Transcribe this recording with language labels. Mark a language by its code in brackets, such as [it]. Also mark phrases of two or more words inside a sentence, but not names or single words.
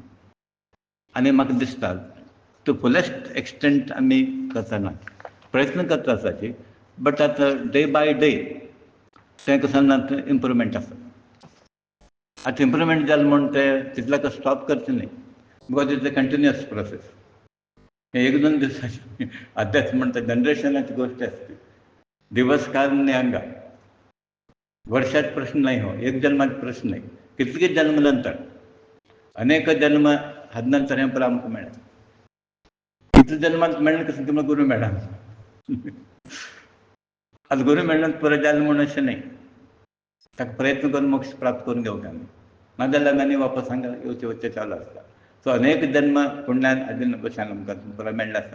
[kok] आनी म्हाका दिसता [en] to fullest extent [kok] आमी करतना प्रयत्न करता आसाची, बट आतां [en] day by day [kok] तें कसो ना इम्प्रुवमेंट आसा. आतां इम्प्रुवमेंट जालें म्हूण तें तितल्याक स्टॉप करचें न्ही, [en] because it's a continuous process. [kok] हें एक दोन दिसाची अध्यात्म म्हणटा जनरेशनाची गोश्ट आसता. दिवस काल न्ही हांगा, वर्षात प्रश्न नाही हो, एक जन्मात प्रश्न नाही, कितलें जन्म नंतर अनेक जन्म हाद नंतर हें परत आमकां मेळ्ळें. कितले जन्मांत मेळ्ळें कसो तुमकां गुरू मेळ्ळा. आतां गुरू मेळ्ळो परत जालें म्हूण अशें न्ही. ताका प्रयत्न करून मोक्ष प्राप्त करून घेवंक जाय. नाजाल्यार आनी वापस हांगा येवचें वचचें चालू आसता. सो अनेक जन्म पुण्यान आदीन भशेन आमकां परत मेळ्ळें आसा.